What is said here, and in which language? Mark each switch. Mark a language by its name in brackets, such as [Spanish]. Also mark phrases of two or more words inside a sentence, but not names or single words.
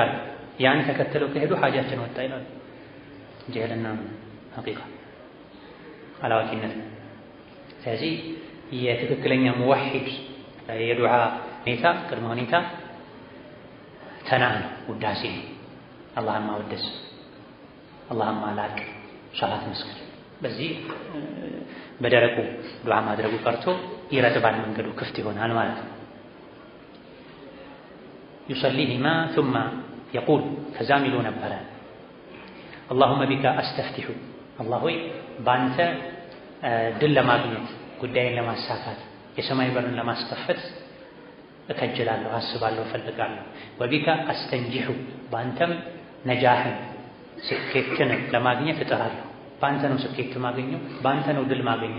[Amharic] አለው። ያን ተከትለው ከሄዱ ሐጃችን ወጣ ይላል። ጀህልና ሐቂቃ አላዋቂነት። ስለዚህ የትክክለኛ ሙወሂድ የዱዓ ሁኔታ ቅድመ ሁኔታ ተናህ ነው፣ ውዳሴ ነው። አላህን ማወደስ፣ አላህን ማላቅ፣ ሰላት መስገድ። በዚህ በደረቁ ዱዓ ማድረጉ ቀርቶ ይረጥባል፣ መንገዱ ክፍት ይሆናል ማለት ነው። ዩሰሊሂማ [Arabic] ثم يقول [Amharic] ከዛም ይሉ ነበረ [Arabic] اللهم بك استفتح [Amharic] አላህ ሆይ በአንተ ድል ለማግኘት ጉዳይን ለማሳካት የሰማይ በርን ለማስከፈት እከጅላለሁ፣ አስባለሁ፣ እፈልጋለሁ። [Arabic] وبك أستنجح [Amharic] በአንተም ነጃህን ስኬትን ለማግኘት እጥራለሁ። በአንተ ነው ስኬት ማገኘው፣ በአንተ ነው ድል ማገኘው